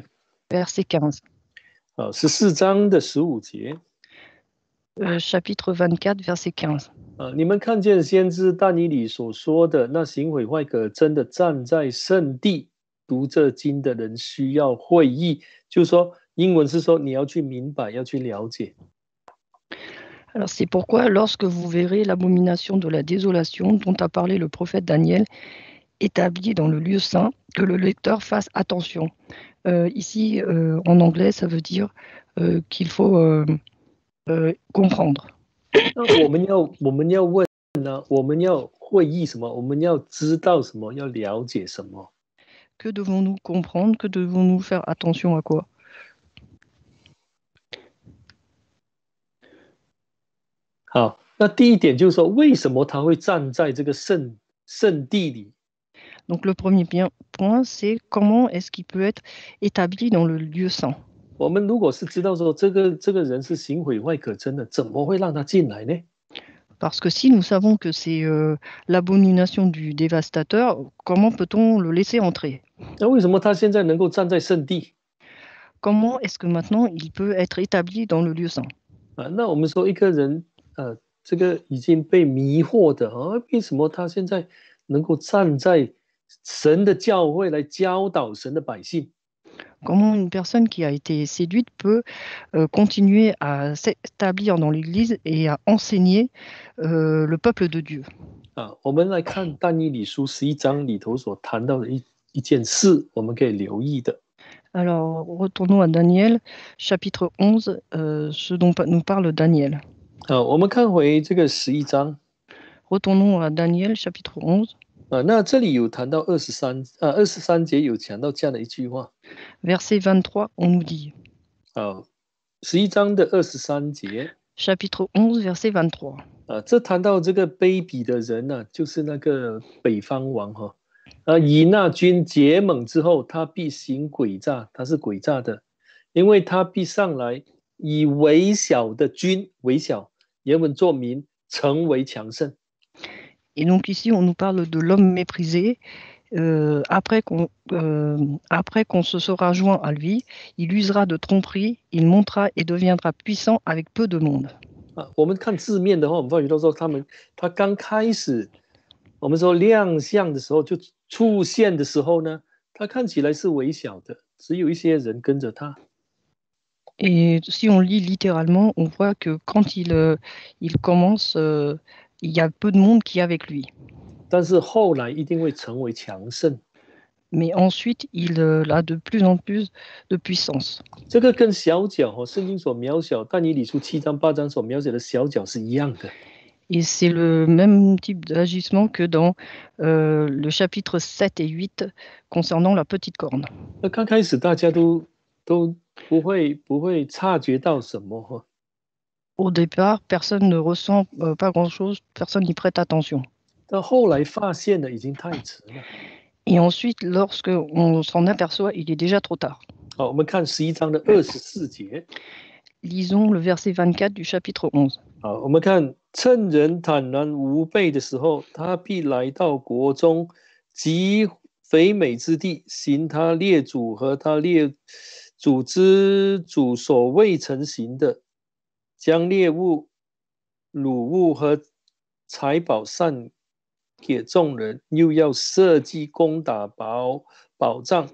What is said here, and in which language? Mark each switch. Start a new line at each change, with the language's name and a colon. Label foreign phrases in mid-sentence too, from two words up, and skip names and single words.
French: Verset 15.
Chinese: 14章的15节。
French: chapitre 24, verset 15.
Chinese: 你们看见先知但以理所说的那行毁坏可憎的站在圣地读这经的人需要会意，就是说英文是说你要去明白，要去了解。
French: Alors c'est pourquoi lorsque vous verrez l'abomination de la désolation dont a parlé le prophète Daniel établie dans le lieu saint, que le lecteur fasse attention. Ici, en anglais, ça veut dire qu'il faut comprendre.
Chinese: 那我们要问呢，我们要会意什么？我们要知道什么？要了解什么？
French: Que devons-nous comprendre? Que devons-nous faire attention à quoi?
Chinese: 好，那第一点就是说，为什么他会站在这个圣地里？
French: Donc le premier point, c'est comment est-ce qu'il peut être établi dans le lieu saint?
Chinese: 我们如果是知道说这个人是行毁坏可憎的，怎么会让他进来呢？
French: Parce que si nous savons que c'est l'abomination du dévastateur, comment peut-on le laisser entrer?
Chinese: 那为什么他现在能够站在圣地？
French: comment est-ce que maintenant il peut être établi dans le lieu saint?
Chinese: 那我们说一个人，这个已经被迷惑的为什么他现在能够站在神的教会来教导神的百姓？
French: Comment une personne qui a été séduite peut continuer à s'établir dans l'Église et à enseigner le peuple de Dieu?
Chinese: 我们来看但以理书11章里头所谈到的一件事，我们可以留意的。
French: Alors, retournons à Daniel, chapitre 11, ce dont nous parle Daniel.
Chinese: 我们看回这个11章
French: Retournons à Daniel, chapitre 11.
Chinese: 那这里有谈到23节有讲到这样的一句话
French: Verset 23, on nous dit,
Chinese: 11章的23节
French: chapitre 11, verset 23.
Chinese: 这谈到这个卑鄙的人呢，就是那个北方王以那军结盟之后，他必行诡诈，他是诡诈的，因为他必上来以微小的军，微小，原文作民，成为强盛。
French: Et donc ici, on nous parle de l'homme méprisé. Après qu'on se sera joint à lui, il usera de tromperie, il montera et deviendra puissant avec peu de monde.
Chinese: 我们看字面的话，我们发觉到说他刚开始，我们说亮相的时候，就出现的时候呢，他看起来是微小的，只有一些人跟着他。
French: Et si on lit littéralement, on voit que quand il commence, il y a peu de monde qui est avec lui.
Chinese: 但是后来一定会成为强盛。
French: Mais ensuite, il a de plus en plus de puissance.
Chinese: 这个跟小角圣经所描写但以理书7章8章所描写的小角是一样的。
French: Et c'est le même type d'agissement que dans le chapitre 7 et 8 concernant la petite corne.
Chinese: 那刚开始大家都不会察觉到什么
French: Au départ, personne ne ressent pas grand-chose, personne n'y prête attention.
Chinese: 到后来发现了已经太迟了。
French: Et ensuite, lorsque on s'en aperçoit, il est déjà trop tard.
Chinese: 我们看11章的24节。
French: Lisons le verset 24 du chapitre 11.
Chinese: 我们看趁人坦然无备的时候，他必来到国中，极肥美之地，行他列祖和他列祖之主所未曾行的，将猎物、掳物和财宝散给众人，又要设计攻打保障。